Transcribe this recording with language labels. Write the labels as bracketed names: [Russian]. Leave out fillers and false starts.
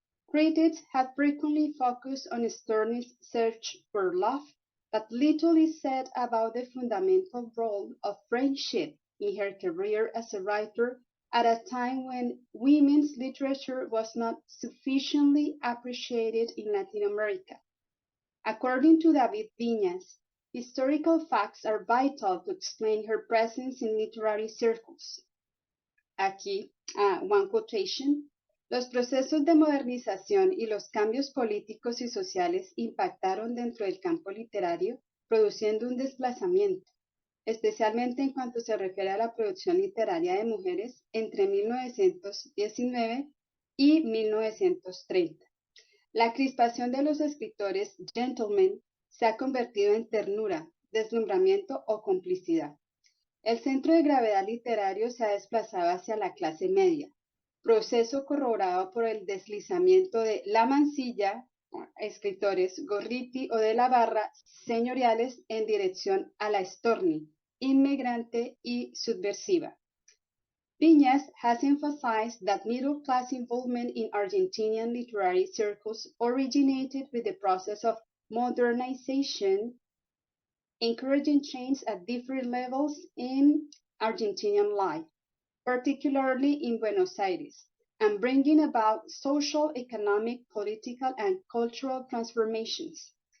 [English] Critics have frequently focused on Storni's search for love, but little is said about the fundamental role of friendship in her career as a writer at a time when women's literature was not sufficiently appreciated in Latin America. According to David Viñas, historical facts are vital to explain her presence in literary circles. Aquí, one quotation. [Spanish] Los procesos de modernización y los cambios políticos y sociales impactaron dentro del campo literario, produciendo un desplazamiento, especialmente en cuanto se refiere a la producción literaria de mujeres entre 1919 y 1930. La crispación de los escritores gentlemen se ha convertido en ternura, deslumbramiento o complicidad. El centro de gravedad literario se ha desplazado hacia la clase media, proceso corroborado por el deslizamiento de La Mansilla, escritores Gorriti o de la Barra, señoriales, en dirección a la Storni, inmigrante y subversiva. [English] Viñas has emphasized that middle-class involvement in Argentinian literary circles originated with the process of modernization, encouraging change at different levels in Argentinian life, particularly in Buenos Aires, and bringing about social, economic, political, and cultural transformations.